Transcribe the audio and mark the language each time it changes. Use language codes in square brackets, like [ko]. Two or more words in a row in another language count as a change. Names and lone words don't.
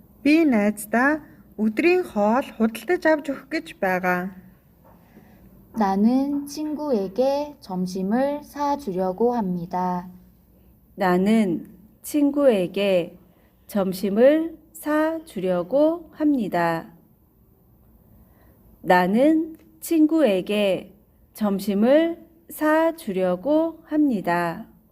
[mn] Би найздаа өдрийн хоол худалдаж авч өгөх гэж байгаа. [ko] 나는 친구에게 점심을 사주려고 합니다. 나는 친구에게 점심을 사주려고 합니다. 나는 친구에게 점심을 사주려고 합니다.